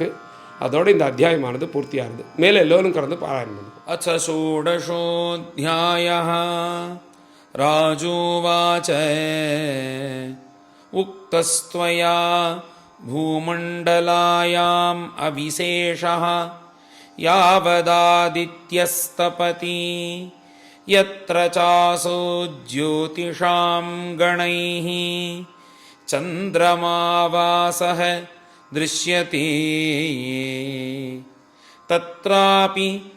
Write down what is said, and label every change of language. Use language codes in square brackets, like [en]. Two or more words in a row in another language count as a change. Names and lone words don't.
[ta] அதோட இந்த அத்தியாயமானது பூர்த்தியாகுது. மேலே எல்லோரும் கடந்து பாராயணம் பண்ணுவோம். [sa] अच्च षोडशोऽध्यायः राजोवाच्च उक्तस्त्वया भूमण्डलायाम् अविशेषः यावदादित्यस्तपति यत्र चासो ज्योतिषां गणैः चन्द्रमावासः दृश्यते तत्रापि